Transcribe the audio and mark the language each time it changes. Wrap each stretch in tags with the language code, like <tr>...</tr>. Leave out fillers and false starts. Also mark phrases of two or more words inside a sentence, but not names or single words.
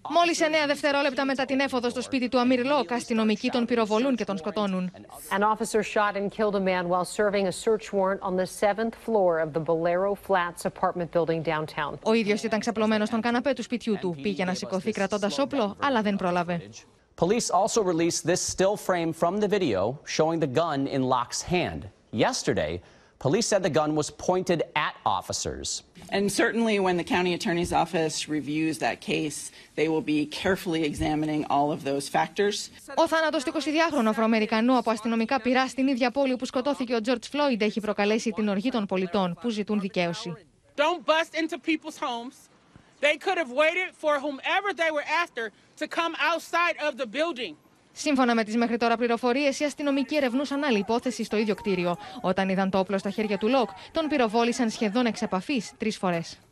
<el>Μόλις 9 δευτερόλεπτα μετά την έφοδο στο σπίτι του Αμίρ Λόκ, αστυνομικοί τον πυροβολούν και τον σκοτώνουν.</el> <en>An officer shot and killed a man while serving a search warrant on the 7th floor of the Bolero Flats apartment building downtown.</en> <el>Ο ίδιος ήταν ξαπλωμένος στον καναπέ του σπιτιού του. Πήγε να σηκωθεί κρατώντας όπλο, αλλά δεν πρόλαβε.</el> <en>Police also released this still frame from the video showing the gun in Locke's hand. Yesterday, police said the gun was pointed at officers. And certainly when the county attorney's office reviews that case, they will be carefully examining all of those factors.</en> <el>Ο θάνατος του 22χρονου Αφροαμερικανού από αστυνομικά πυρά στην ίδια πόλη όπου σκοτώθηκε ο Τζορτζ Φλόιντ έχει προκαλέσει την οργή των πολιτών που ζητούν δικαίωση.</el> <en>Don't bust into people's homes. They could have waited for whomever they were after to come outside of the building.</en> <el>Σύμφωνα με τις μέχρι τώρα πληροφορίες, οι αστυνομικοί ερευνούσαν άλλη υπόθεση στο ίδιο κτίριο. Όταν είδαν το όπλο στα χέρια του Λοκ, τον πυροβόλησαν σχεδόν εξ επαφής 3 φορές.</el>